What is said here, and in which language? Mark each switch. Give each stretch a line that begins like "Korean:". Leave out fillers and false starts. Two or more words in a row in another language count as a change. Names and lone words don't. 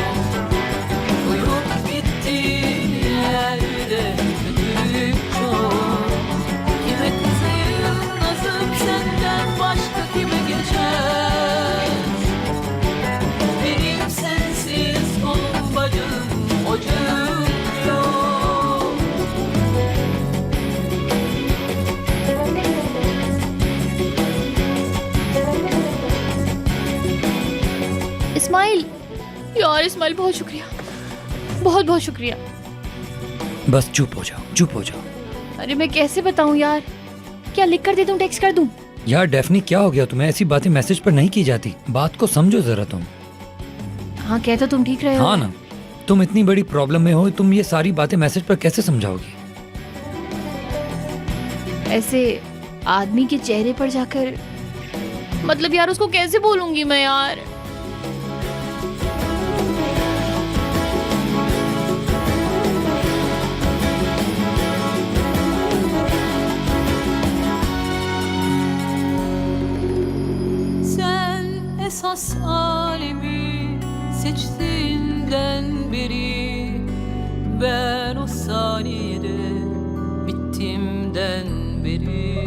Turkish: Koyup gittiğin yerde kötülük çok. Kime kızayım nazım senden başka kime geçer? Benim sensiz kolum bacım ocağım yok.
Hindi: इस्माइल, यार इस्माइल बहुत शुक्रिया, बहुत बहुत शुक्रिया। बस चुप हो जाओ, चुप हो जाओ। अरे मैं कैसे बताऊं यार, क्या लिख कर दे दूं, टेक्स्ट कर दूं? यार डेफनी क्या हो गया तुम्हें? ऐसी बातें मैसेज पर नहीं की जाती, बात को समझो जरा तुम। हाँ कहते तुम ठीक रहे हो। हाँ ना, तुम इतनी बड़ी प्रॉब्लम में हो, तुम ये सारी बातें मैसेज पर कैसे समझाओगी? ऐसे आदमी के चेहरे पर जाकर, मतलब यार उसको कैसे बोलूंगी मैं यार?
Turkish: Sen esas alemi seçtiğinden beri, ben o saniyede bittiğimden beri.